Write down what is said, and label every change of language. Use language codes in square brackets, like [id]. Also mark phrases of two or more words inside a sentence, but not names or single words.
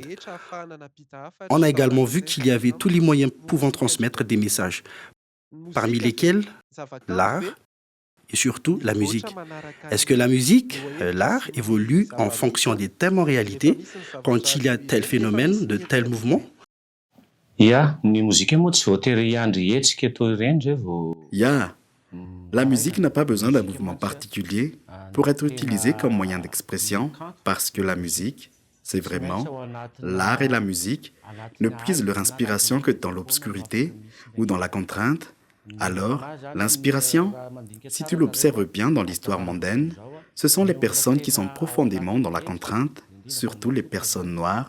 [fr] On a également vu qu'il y avait tous les moyens pouvant transmettre des messages, parmi lesquels l'art et surtout la musique. Est-ce que la musique, l'art, évolue en fonction des thèmes en réalité quand il y a tel phénomène, de tel mouvement? Ya, [mg] ny mozika moa tsy voatery hiandry hetsika toy ireny zay vao Ya, [fr] la musique n'a pas besoin d'un mouvement particulier pour être utilisée comme moyen d'expression, parce que la musique, c'est vraiment l'art et la musique ne puisent leur inspiration que dans l'obscurité ou dans la contrainte. Alors, l'inspiration, si tu l'observes bien dans l'histoire mondaine, ce sont les personnes qui sont profondément dans la contrainte, surtout les personnes noires.